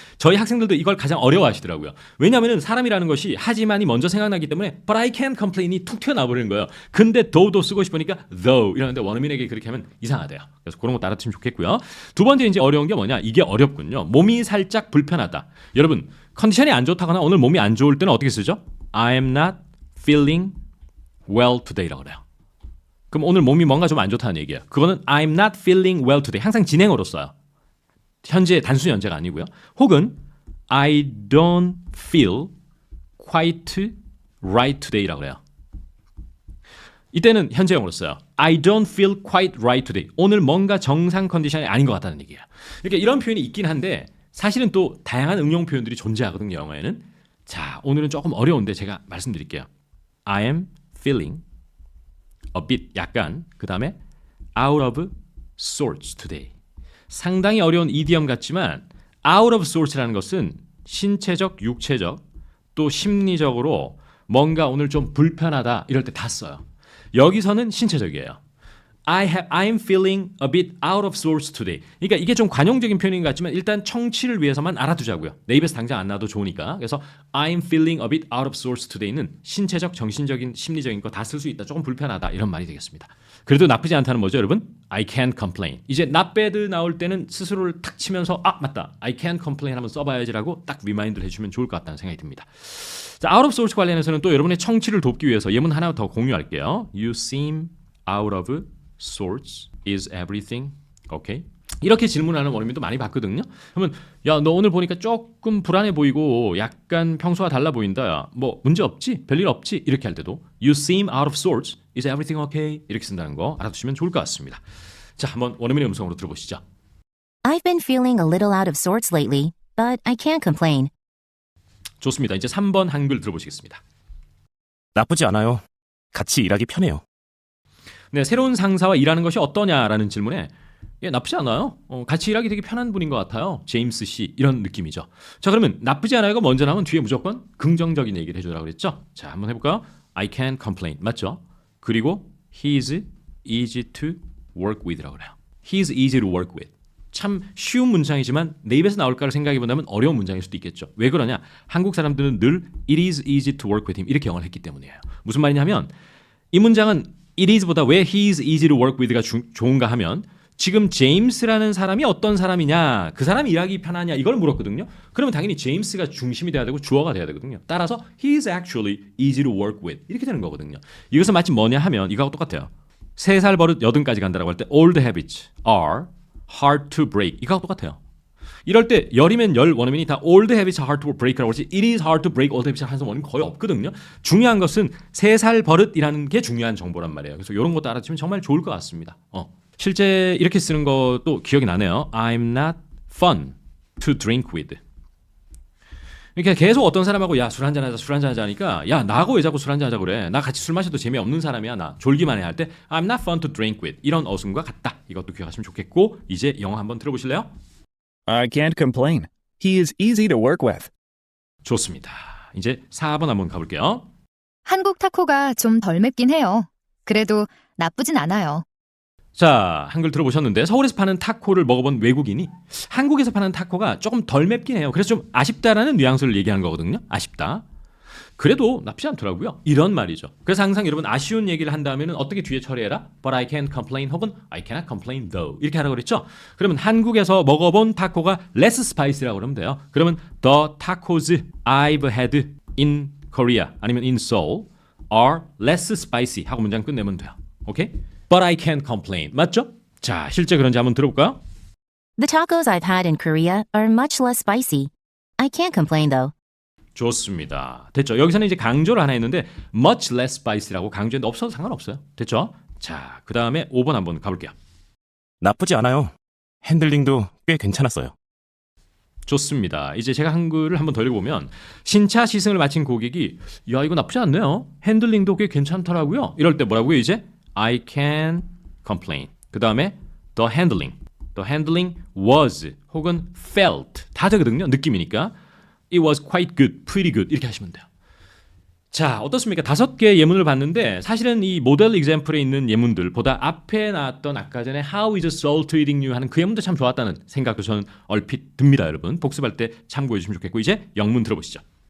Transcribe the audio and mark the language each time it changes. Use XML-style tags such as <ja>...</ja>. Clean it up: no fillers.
<ko>저희 학생들도 이걸 가장 어려워하시더라고요. 왜냐하면 사람이라는 것이 하지만이 먼저 생각나기 때문에</ko> <en>But I can't complain</en> <ko>이 툭 튀어나와버리는 거예요. 근데 do도 쓰고 싶으니까 though 이러는데 원어민에게 그렇게 하면 이상하대요. 그래서 그런 것도 알아두시면 좋겠고요. 두 번째 이제 어려운 게 뭐냐? 이게 어렵군요. 몸이 살짝 불편하다. 여러분 컨디션이 안 좋다거나 오늘 몸이 안 좋을 때는 어떻게 쓰죠?</ko> <en>I am not feeling well today</en> <ko>라고 그래요. 그럼 오늘 몸이 뭔가 좀 안 좋다는 얘기예요. 그거는</ko> <en>I'm not feeling well today.</en> <ko>항상 진행어로 써요. 현재 단순 현재가 아니고요. 혹은</ko> <en>I don't feel quite right today</en> <ko>라고 그래요. 이때는 현재형으로 써요.</ko> <en>I don't feel quite right today.</en> <ko>오늘 뭔가 정상 컨디션이 아닌 것 같다는 얘기예요. 그러니까 이런 표현이 있긴 한데 사실은 또 다양한 응용 표현들이 존재하거든요. 영어에는. 자, 오늘은 조금 어려운데 제가 말씀드릴게요.</ko> <en>I am feeling a bit</en> <ko>약간 그 다음에</ko> <en>out of sorts today.</en> <ko>상당히 어려운 이디엄 같지만</ko> <en>out of sorts</en> <ko>라는 것은 신체적, 육체적 또 심리적으로 뭔가 오늘 좀 불편하다 이럴 때 다 써요. 여기서는 신체적이에요.</ko> <en>I'm feeling a bit out of sorts today.</en> <ko>그러니까 이게 좀 관용적인 표현인 것 같지만 일단 청취를 위해서만 알아두자고요. 내 입에서 당장 안 나와도 좋으니까. 그래서</ko> <en>I'm feeling a bit out of sorts today</en> <ko>는 신체적, 정신적인, 심리적인 거 다 쓸 수 있다. 조금 불편하다. 이런 말이 되겠습니다. 그래도 나쁘지 않다는 뭐죠, 여러분?</ko> <en>I can't complain.</en> <ko>이제</ko> <en>not bad</en> <ko>나올 때는 스스로를 탁 치면서 맞다.</ko> <en>I can't complain</en> <ko>한번 써봐야지라고 딱 리마인드를 해주면 좋을 것 같다는 생각이 듭니다. 자, out of sorts 관련해서는 또 여러분의 청취를 돕기 위해서 예문 하나 더 공유할게요.</ko> <en>You seem out of sorts. Is everything okay?</en> <ko>이렇게 질문하는 원어민도 많이 봤거든요. 그러면 야, 너 오늘 보니까 조금 불안해 보이고 약간 평소와 달라 보인다. 뭐 문제 없지? 별일 없지? 이렇게 할 때도</ko> <en>You seem out of sorts. Is everything okay?</en> <ko>이렇게 쓴다는 거 알아두시면 좋을 것 같습니다. 자, 한번 원어민의 음성으로 들어보시죠.</ko> <en>I've been feeling a little out of sorts lately, but I can't complain.</en> <ko>좋습니다. 이제 3번 한글 들어보시겠습니다. 나쁘지 않아요. 같이 일하기 편해요. 네, 새로운 상사와 일하는 것이 어떠냐라는 질문에 나쁘지 않아요. 같이 일하기 되게 편한 분인 것 같아요. 제임스 씨 이런 느낌이죠. 자, 그러면 나쁘지 않아요가 먼저 나오면 뒤에 무조건 긍정적인 얘기를 해주라고 그랬죠. 자, 한번 해볼까요?</ko> <en>I can't complain.</en> <ko>맞죠?</ko> <en>그리고 He's easy to work with</en> <ko>라고 그래요.</ko> <en>He's easy to work with.</en> <ko>참 쉬운 문장이지만 내 입에서 나올까를 생각해본다면 어려운 문장일 수도 있겠죠. 왜 그러냐? 한국 사람들은 늘</ko> <en>It is easy to work with him</en> <ko>이렇게 영어를 했기 때문이에요. 무슨 말이냐면 이 문장은</ko> <en>It is</en> <ko>보다 왜</ko> <en>he is easy to work with</en> <ko>가 좋은가 하면 지금 제임스라는 사람이 어떤 사람이냐, 그 사람이 일하기 편하냐 이걸 물었거든요. 그러면 당연히 제임스가 중심이 돼야 되고 주어가 돼야 되거든요. 따라서</ko> <en>he is actually easy to work with</en> <ko>이렇게 되는 거거든요. 이것은 마치 뭐냐 하면 이거하고 똑같아요. 3살 버릇 80까지 간다라고 할 때</ko> <en>old habits are hard to break</en> <ko>이거하고 똑같아요. 이럴 때 열이면 열 원어민이 다</ko> <en>old habits are hard to break</en> <ko>라고 하지</ko> <en>it is hard to break old habits</en> <ko>하는 원어민 거의 없거든요. 중요한 것은 3살 버릇이라는 게 중요한 정보란 말이에요. 그래서 이런 것도 알아주면 정말 좋을 것 같습니다. 실제 이렇게 쓰는 것도 기억이 나네요.</ko> <en>I'm not fun to drink with.</en> <ko>이렇게 계속 어떤 사람하고 야, 술 한잔 하자, 술 한잔 하자 하니까 야, 나하고 왜 자꾸 술 한잔 하자 그래. 나 같이 술 마셔도 재미없는 사람이야. 나 졸기만 해 할 때</ko> <en>I'm not fun to drink with.</en> <ko>이런 어순과 같다. 이것도 기억하시면 좋겠고 이제 영어 한번 들어보실래요?</ko> <en>I can't complain. He is easy to work with.</en> <ko>좋습니다. 이제 4번 한번 가볼게요. 한국 타코가 좀 덜 맵긴 해요. 그래도 나쁘진 않아요. 자, 한글 들어보셨는데 서울에서 파는 타코를 먹어본 외국인이 한국에서 파는 타코가 조금 덜 맵긴 해요. 그래서 좀 아쉽다라는 뉘앙스를 얘기하는 거거든요. 아쉽다. 그래도 나쁘지 않더라고요. 이런 말이죠. 그래서 항상 여러분 아쉬운 얘기를 한다면 어떻게 뒤에 처리해라?</ko> <en>But I can't complain</en> <ko>혹은</ko> <en>I cannot complain though</en> <ko>이렇게 하라고 그랬죠. 그러면 한국에서 먹어본 타코가</ko> <en>less spicy</en> <ko>라고 그러면 돼요. 그러면</ko> <en>the tacos I've had in Korea</en> <ko>아니면</ko> <en>in Seoul are less spicy</en> <ko>하고 문장 끝내면 돼요.</ko> <en>오케이? But I can't complain.</en> <ko>맞죠? 자, 실제 그런지 한번 들어볼까요?</ko> <en>The tacos I've had in Korea are much less spicy. I can't complain though.</en> <ko>좋습니다. 됐죠? 여기서는 이제 강조를 하나 했는데</ko> <en>much less spicy</en> <ko>라고 강조했는데 없어도 상관없어요. 됐죠? 자, 그 다음에 5번 한번 가볼게요. 나쁘지 않아요. 핸들링도 꽤 괜찮았어요. 좋습니다. 이제 제가 한글을 한번 더 읽어보면 신차 시승을 마친 고객이 야, 이거 나쁘지 않네요. 핸들링도 꽤 괜찮더라고요. 이럴 때 뭐라고요 이제?</ko> <en>I can complain.</en> <ko>그 다음에</ko> <en>the handling was</en> <ko>혹은 felt 다 되거든요. 느낌이니까</ko> <en>it was quite good, pretty good</en> <ko>이렇게 하시면 돼요. 자, 어떻습니까? 5개의 예문을 봤는데 사실은 이 모델 example에 있는 예문들보다 앞에 나왔던 아까 전에</ko> <en>How is Seoul treating you</en> <ko>하는 그 예문도 참 좋았다는 생각도 저는 얼핏 듭니다. 여러분 복습할 때 참고해 주시면 좋겠고 이제 영문 들어보시죠.</ko>